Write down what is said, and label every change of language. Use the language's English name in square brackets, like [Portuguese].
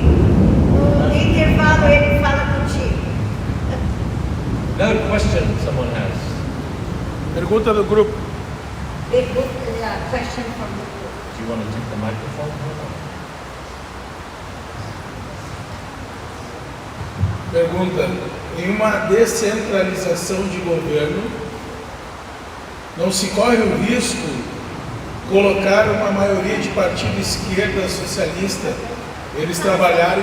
[Portuguese] No intervalo ele fala contigo. [English] Another question someone has. [Portuguese] Pergunta do grupo. [English] Question from the group. Do you want to take the microphone? [Portuguese] Pergunta: em uma descentralização de governo, não se corre o risco colocar uma maioria de partido esquerda socialista, eles trabalharem...